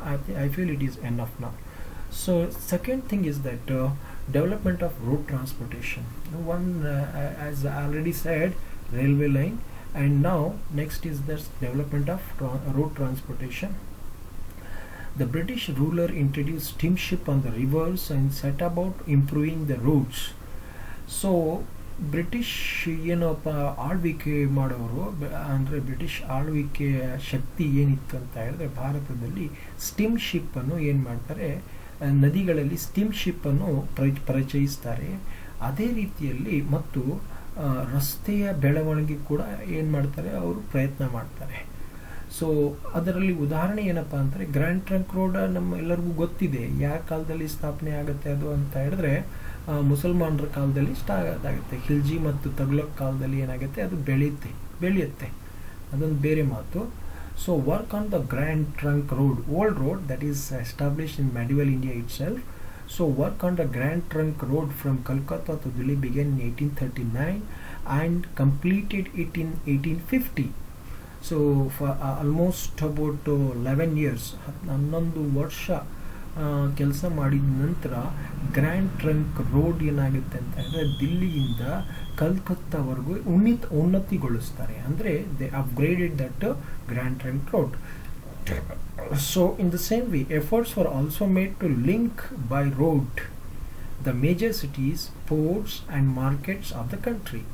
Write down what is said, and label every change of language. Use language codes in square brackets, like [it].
[en] I feel it is enough now. So second thing is that development of road transportation. One as I already said, railway line. And now next is the development of road transportation. The British ruler introduced steamship on the rivers and set about improving the roads. [kn] So British ಏನಪ್ಪ ಆಳ್ವಿಕೆ ಮಾಡೋರು ಅಂದರೆ British ಆಳ್ವಿಕೆಯ ಶಕ್ತಿ ಏನಿತ್ತು ಅಂತ ಹೇಳಿದ್ರೆ ಭಾರತದಲ್ಲಿ steam ಶಿಪ್ಪನ್ನು ಏನು ಮಾಡ್ತಾರೆ ನದಿಗಳಲ್ಲಿ ಸ್ಟೀಮ್ ಶಿಪ್ಪನ್ನು ಪರಿಚಯಿಸ್ತಾರೆ. ಅದೇ ರೀತಿಯಲ್ಲಿ ಮತ್ತು ರಸ್ತೆಯ ಬೆಳವಣಿಗೆ ಕೂಡ ಏನು ಮಾಡ್ತಾರೆ, ಅವರು ಪ್ರಯತ್ನ ಮಾಡ್ತಾರೆ. ಸೊ ಅದರಲ್ಲಿ ಉದಾಹರಣೆ ಏನಪ್ಪ ಅಂದರೆ, ಗ್ರ್ಯಾಂಡ್ ಟ್ರಂಕ್ ರೋಡ್ ನಮ್ಮ ಎಲ್ಲರಿಗೂ ಗೊತ್ತಿದೆ. ಯಾವ ಕಾಲದಲ್ಲಿ ಸ್ಥಾಪನೆ ಆಗುತ್ತೆ ಅದು ಅಂತ ಹೇಳಿದ್ರೆ, ಮುಸಲ್ಮಾನರ ಕಾಲದಲ್ಲಿ ಸ್ಟಾರ್ಟ್ ಆಗುತ್ತೆ. ಖಿಲ್ಜಿ ಮತ್ತು ತಗ್ಲಕ್ ಕಾಲದಲ್ಲಿ ಏನಾಗುತ್ತೆ, ಅದು ಬೆಳೆಯುತ್ತೆ, ಅದೊಂದು ಬೇರೆ ಮಾತು. [en] So work on the Grand Trunk Road, old road that is established in medieval India itself. So work on the Grand Trunk Road from Calcutta to Delhi began in 1839 and completed it in 1850. So for almost about 11 years, [kn] 11 ವರ್ಷ ಕೆಲಸ ಮಾಡಿದ ನಂತರ grand trunk road ಏನಾಗುತ್ತೆ ಅಂತ ಹೇಳಿದ್ರೆ, ದಿಲ್ಲಿಯಿಂದ ಕಲ್ಕತ್ತಾವರೆಗೂ ಉನ್ನತಿಗೊಳಿಸ್ತಾರೆ. [en] ಅಂದರೆ they upgraded that Grand Trunk Road. So in the same way, efforts were also made to link by road the major cities, ports and markets of the country.